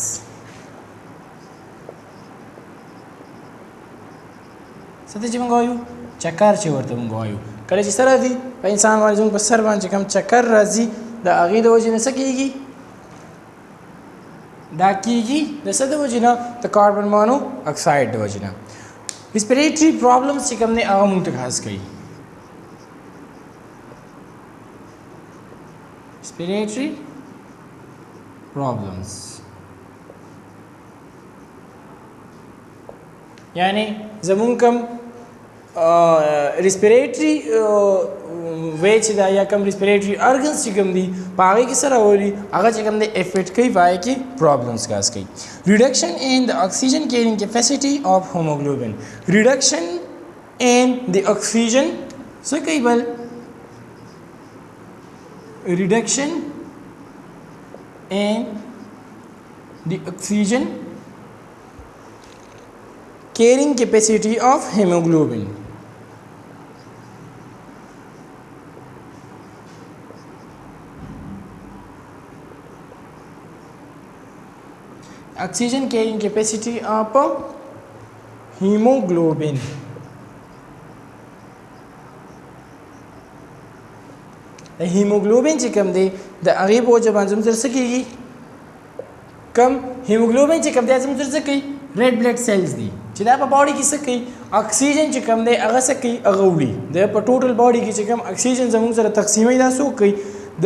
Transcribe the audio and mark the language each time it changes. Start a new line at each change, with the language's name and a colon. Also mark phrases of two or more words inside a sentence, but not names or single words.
Pashto: څه ته چې موږ وایو چکر چې ورته موږ وایو کله چې څه راځي په انسان باندې زموږ په سر باندې چې کوم چکر راځي د هغې د وجې نه څه کېږي دا کېږي د څه د وجې نه د
English: carbon monoxide
Pashto: د وجې نه
English: respiratory problems
Pashto: چې کوم دی هغه موږ ته خاص کوي
English: respiratory problems
Pashto: یعنی زمونږ کوم respiratory وی چې دا یا کوم
English: respiratory organs
Pashto: چې کوم دي په هغې کې څه راولي هغه چې کوم دی افیکټ کوي په هغې کې problems خاص کوي
English: reduction in the oxygen carrying capacity of hemoglobin reduction in the oxygen
Pashto: څه کوي بل
English: reduction in the oxygen carrying capacity of hemoglobin oxygen carrying capacity of hemoglobin
Pashto: د هیموګلوبین چې کوم دی د هغې په وجه باندې زموږ سره څه کېږي کم هیموګلوبین چې کوم دی زموږ سره څه کوي
English: red blood cells
Pashto: دي چې دا په باډي کې څه کوي اکسیجن چې کوم دی هغه څه کوي هغه وړي د په
English: total body
Pashto: کې چې کوم اکسیجن زموږ سره تقسیموي دا څوک کوي د